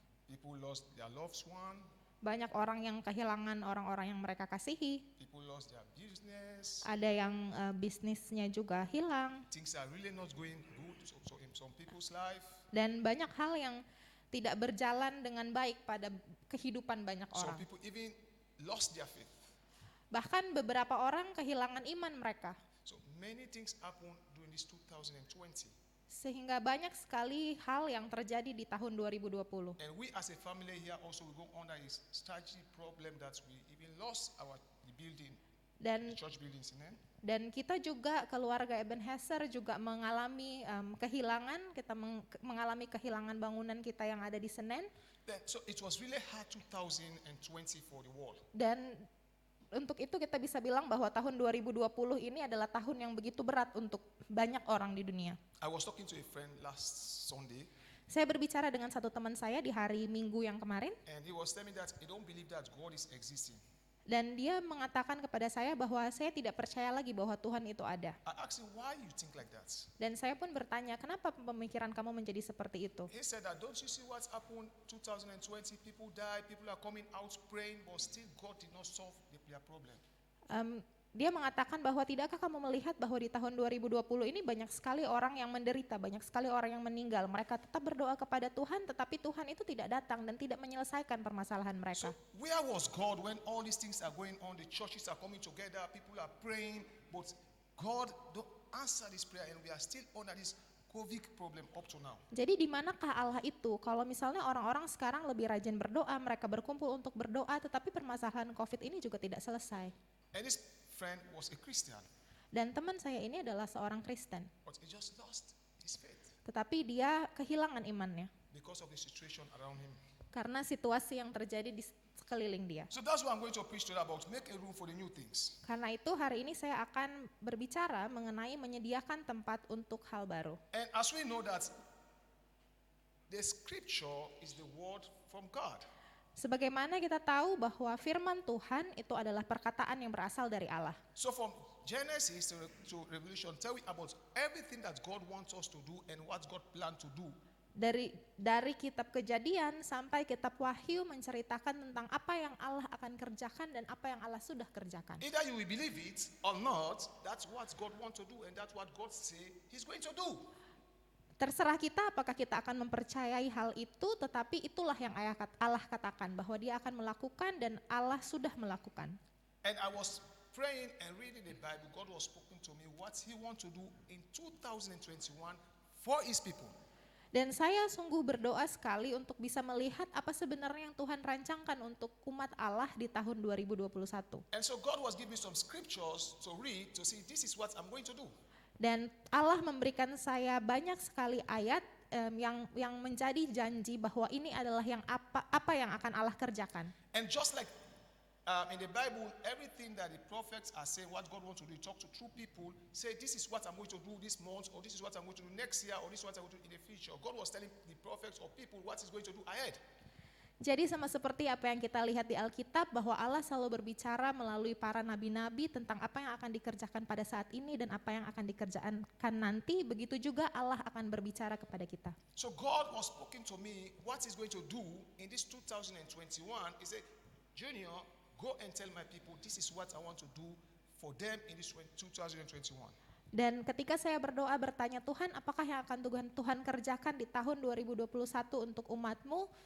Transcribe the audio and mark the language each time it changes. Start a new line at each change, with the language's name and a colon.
English: People lost their loved one.
Indonesian: Banyak orang yang kehilangan orang-orang yang mereka kasihi.
English: People lost their business.
Indonesian: Ada yang bisnisnya juga hilang.
English: Things are really not going good so in some people's life.
Indonesian: Dan banyak hal yang tidak berjalan dengan baik pada kehidupan banyak
English: Some
Indonesian: orang.
English: people even lost their faith.
Indonesian: Bahkan beberapa orang kehilangan iman mereka.
English: So many things happened during this 2020.
Indonesian: Sehingga banyak sekali hal yang terjadi di tahun 2020.
English: And we as a family here also we go under a strategy problem that we even lost the building,
Indonesian: Dan
English: the church buildings in it.
Indonesian: Dan kita juga keluarga Ebenezer juga mengalami kehilangan, kita mengalami kehilangan bangunan kita yang ada di Senen.
English: So it was really hard 2020 for the world.
Indonesian: Dan untuk itu kita bisa bilang bahwa tahun 2020 ini adalah tahun yang begitu berat untuk banyak orang di dunia.
English: I was talking to a friend last Sunday,
Indonesian: Saya berbicara dengan satu teman saya di hari Minggu yang kemarin,
English: and he was telling me that he don't believe that God is existing.
Indonesian: dan dia mengatakan kepada saya bahwa saya tidak percaya lagi bahwa Tuhan itu ada.
English: I asked him, why you think like that?
Indonesian: Dan saya pun bertanya, kenapa pemikiran kamu menjadi seperti itu?
English: He said that, don't you see what's happened 2020? People die, people are coming out praying, but still God did not solve their problem.
Indonesian: Dia mengatakan bahwa tidakkah kamu melihat bahwa di tahun 2020 ini banyak sekali orang yang menderita, banyak sekali orang yang meninggal. Mereka tetap berdoa kepada Tuhan, tetapi Tuhan itu tidak datang dan tidak menyelesaikan permasalahan mereka.
English: So where was God when all these things are going on? The churches are coming together, people are praying, but God don't answer this prayer, and we are still under this COVID problem up to now.
Indonesian: Jadi di manakah Allah itu? Kalau misalnya orang-orang sekarang lebih rajin berdoa, mereka berkumpul untuk berdoa, tetapi permasalahan COVID ini juga tidak selesai.
English: And this friend was a Christian,
Indonesian: Dan teman saya ini adalah seorang Kristen,
English: but he just lost his faith
Indonesian: tetapi dia kehilangan imannya
English: because of the situation around him.
Indonesian: karena situasi yang terjadi di sekeliling dia.
English: So that's what I'm going to preach today about, make a room for the new things.
Indonesian: Karena itu hari ini saya akan berbicara mengenai menyediakan tempat untuk hal baru.
English: And as we know that the scripture is the word from God.
Indonesian: Sebagaimana kita tahu bahwa firman Tuhan itu adalah perkataan yang berasal dari Allah.
English: So from Genesis to Revelation, tell me about everything that God wants us to do and what God planned to do.
Indonesian: Dari kitab Kejadian sampai kitab Wahyu menceritakan tentang apa yang Allah akan kerjakan dan apa yang Allah sudah kerjakan.
English: Either you will believe it or not, that's what God wants to do and that's what God say He's going to do.
Indonesian: Terserah kita apakah kita akan mempercayai hal itu, tetapi itulah yang Allah katakan bahwa dia akan melakukan dan Allah sudah melakukan.
English: And I was praying and reading the Bible, God was speaking to me what He wants to do in 2021 for His people.
Indonesian: Dan saya sungguh berdoa sekali untuk bisa melihat apa sebenarnya yang Tuhan rancangkan untuk umat Allah di tahun 2021.
English: And so God was giving me some scriptures to read to see this is what I'm going to do.
Indonesian: Dan Allah memberikan saya banyak sekali ayat yang menjadi janji bahwa ini adalah yang apa yang akan Allah kerjakan.
English: And just like in the Bible, everything that the prophets are saying, what God wants to do, talk to true people, say this is what I'm going to do this month, or this is what I'm going to do next year, or this is what I'm going to do in the future. God was telling the prophets or people what He's going to do ahead.
Indonesian: Jadi sama seperti apa yang kita lihat di Alkitab bahwa Allah selalu berbicara melalui para nabi-nabi tentang apa yang akan dikerjakan pada saat ini dan apa yang akan dikerjakan nanti, begitu juga Allah akan berbicara kepada kita.
English: So God was speaking to me what He's going to do in this 2021. He said, Junior, go and tell my people, this is what I want to do for them in this 2021.
Indonesian: Dan ketika saya berdoa bertanya, Tuhan apakah yang akan Tuhan kerjakan di tahun 2021 untuk umatmu?